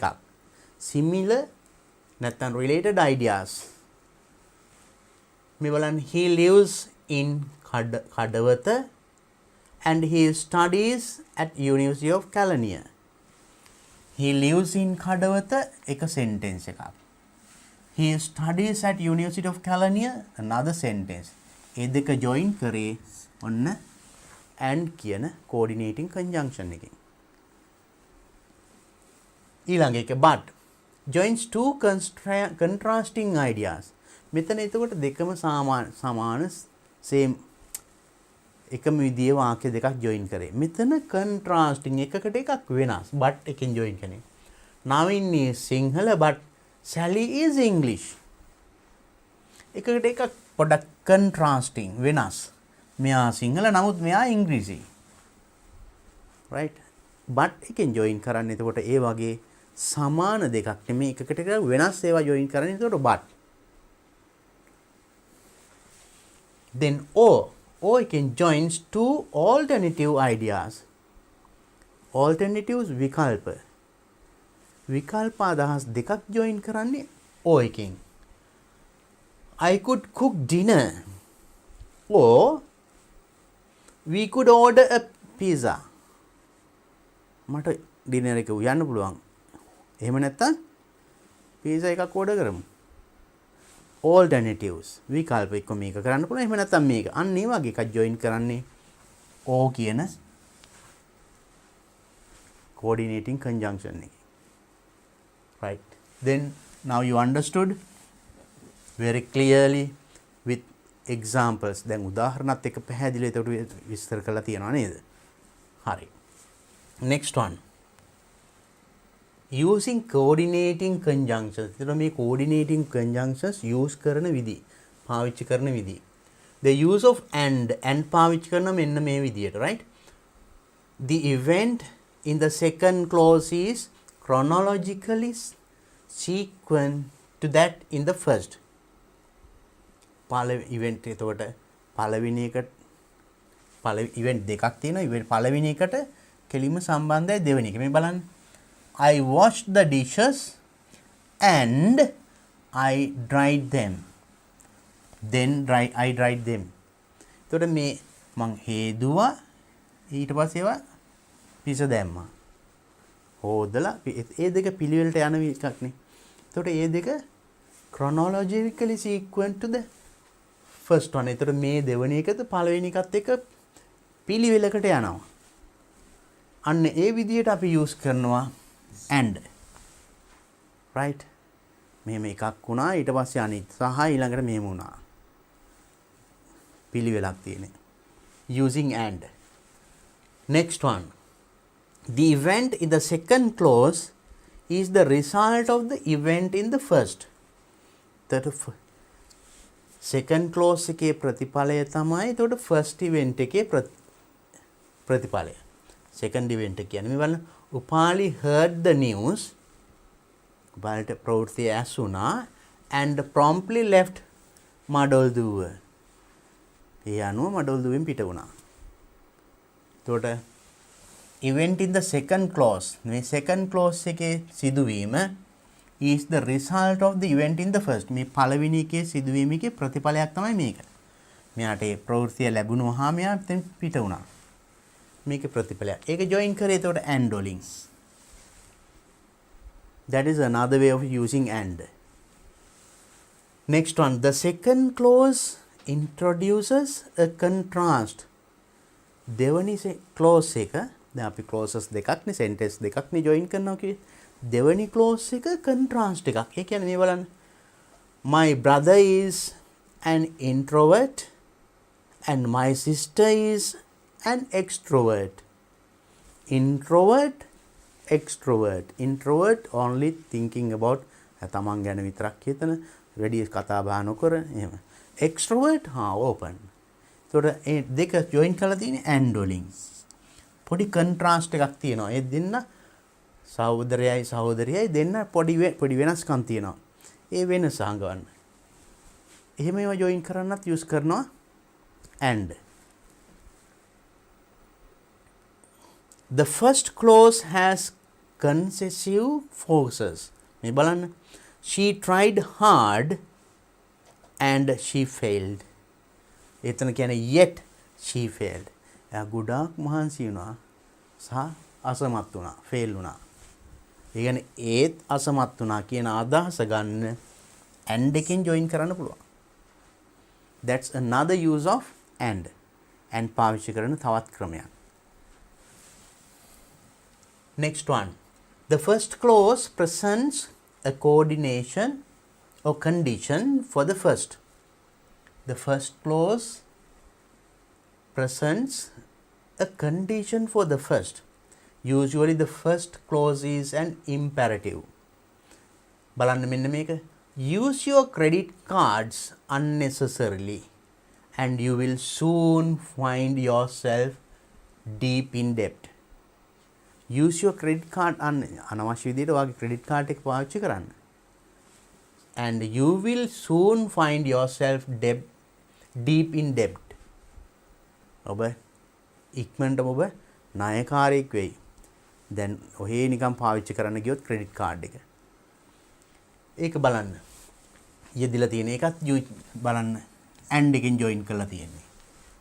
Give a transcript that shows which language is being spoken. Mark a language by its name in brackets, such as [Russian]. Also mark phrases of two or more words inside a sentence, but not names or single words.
[English] similar නැත්නම් related ideas. [Sinhala] මේ බලන්න [English] he lives in Kadawatha and he studies at University of Kelaniya. He lives in Kadawatha [Sinhala] එක sentence එකක්. [English] He studies at University of Kelaniya another sentence. [Sinhala] ඒ දෙක join කරේ ඔන්න and කියන [English] coordinating conjunction [Sinhala] එකෙන්. ඊළඟ එක [English] but joins two contrasting ideas. [Sinhala] මෙතන එතකොට දෙකම සමාන same එකම විදිහේ වාක්‍ය දෙකක් join කරේ. මෙතන contrasting එකකට එකක් වෙනස්. but එකෙන් join කරන්නේ. [English] Navin is Sinhala but Sally is English. [Sinhala] එකකට එකක් පොඩක් contrasting වෙනස්. මෙයා සිංහල නමුත් මෙයා ඉංග්‍රීසි. right? but එකෙන් join කරන්නේ එතකොට ඒ වගේ සමාන දෙකක් නෙමෙයි එකකට එකක් වෙනස් ඒවා join කරන්නේ එතකොට but. [English] then or can joins two alternative ideas. [Sinhala] alternatives විකල්ප. විකල්ප අදහස් දෙකක් join කරන්නේ or එකෙන්. [English] I could cook dinner or we could order a pizza. [Sinhala] මට ඩිනර් එක උයන්න පුළුවන්. එහෙම නැත්නම් pizza එකක් order කරමු. Alternatives. විකල්ප එක්ක මේක කරන්න පුළුවන්. එහෙම නැත්නම් මේක. අන්න ඒ වගේ එකක් join කරන්නේ O කියන [English] coordinating conjunction [Sinhala] එකේ. [English] Right. Then now you understood very clearly with examples. [Sinhala] දැන් උදාහරණත් එක්ක පැහැදිලිව ඒකට විස්තර කරලා තියෙනවා නේද? හරි. [English] Next one. Using coordinating conjunctions. [Sinhala] එතකොට මේ [English] coordinating conjunctions [Sinhala] use කරන විදි, පාවිච්චි කරන විදි. [English] The use of and [Sinhala] පාවිච්චි කරන මෙන්න මේ විදියට, [English] right? The event in the second clause is chronologically sequent to that in the first. [Sinhala] පළවෙනි event එතකොට පළවෙනි එකට event දෙකක් තියෙනවා. event පළවෙනි එකට කෙලින්ම සම්බන්ධයි දෙවෙනි එක. මේ බලන්න. [English] I washed the dishes and I dried them. Then I dried them. [Sinhala] එතකොට මේ මං හේදුවා ඊට පස්සේ ඒවා පිස දැම්මා. හොදලා ඒ දෙක පිළිවෙලට යන එකක් නේ. එතකොට ඒ දෙක [English] chronologically sequent to the first one. [Sinhala] එතකොට මේ දෙවෙනි එකද පළවෙනි එකත් එක්ක පිළිවෙලකට යනවා. අන්න ඒ විදිහට අපි use කරනවා and. [English] right? [Sinhala] මෙහෙම එකක් වුණා ඊට පස්සේ අනිත් සහ ඊළඟට මෙහෙම වුණා. පිළිවෙලක් තියෙන්නේ. [English] using and. Next one. The event in the second clause is the result of the event in the first. That second clause [Sinhala] එකේ ප්‍රතිඵලය තමයි එතකොට [English] first event [Sinhala] එකේ ප්‍රතිඵලය. [English] second event [Sinhala] එක කියන්නේ මේ බලන්න උපාලි [English] heard the news. [Sinhala] උපාලට ප්‍රවෘත්තිය ඇසුණා [English] and promptly left [Sinhala] මඩොල්දුව. ඒ අනුව මඩොල්දුවෙන් පිට වුණා. එතකොට [English] event in the second clause [Sinhala] මේ second clause එකේ සිදුවීම [English] is the result of the event in the first. [Sinhala] මේ පළවෙනි එකේ සිදුවීමේ ප්‍රතිඵලයක් තමයි මේක. මෙයාට ඒ ප්‍රවෘත්තිය ලැබුණාම මෙයා දැන් පිට වුණා. මේකේ ප්‍රතිඵලයක්. ඒක join කරේ එතකොට and වලින්. [English] That is another way of using and. Next one. The second clause introduces a contrast. [Sinhala] දෙවනි clause එක දැන් අපි clauses දෙකක් නේ sentence දෙකක් නේ join කරනවා කියේ. දෙවනි clause එක contrast එකක්. ඒ කියන්නේ මේ බලන්න. [English] My brother is an introvert and my sister is an extrovert. Introvert, extrovert. Introvert only thinking about [Sinhala] තමන් ගැන විතරක් හිතන වැඩි කතා බහ නොකර එහෙම. [English] Extrovert open. [Sinhala] එතකොට ඒ දෙක join කරලා තියෙන්නේ and වලින්. පොඩි contrast එකක් තියෙනවා. ඒ දෙන්න සහෝදරයයි දෙන්න පොඩි වෙනස්කම් තියෙනවා. ඒ වෙනස අඟවන්න. එහෙම ඒවා join කරන්නත් use කරනවා and. [English] The first clause has concessive forces. [Sinhala] මේ බලන්න. [English] She tried hard and she failed. [Sinhala] එතන කියන්නේ [English] yet she failed. [Sinhala] එයා ගොඩාක් මහන්සි වුණා සහ අසමත් වුණා, fail වුණා. ඒ කියන්නේ ඒත් අසමත් වුණා කියන අදහස ගන්න and එකෙන් join කරන්න පුළුවන්. [English] That's another use of and. [Sinhala] And පාවිච්චි කරන තවත් ක්‍රමයක්. [English] Next one. The first clause presents a coordination or condition for the first. The first clause presents a condition for the first. Usually the first clause is an imperative. බලන්න මෙන්න මේක. Use your credit cards unnecessarily and you will soon find yourself deep in debt. Use your credit card [Sinhala] අනවශ්‍ය විදිහට ඔයාගේ [English] credit card [Sinhala] එක පාවිච්චි කරන්න. [English] And you will soon find yourself deep in debt. [Sinhala] ඔබ ඉක්මනට ඔබ ණයකාරයෙක් වෙයි. දැන් ඔහේ නිකන් පාවිච්චි කරන්න ගියොත් [English] credit card [Sinhala] එක. ඒක බලන්න. යෙදිලා තියෙන එකත් බලන්න and එකෙන් join කරලා තියෙන්නේ.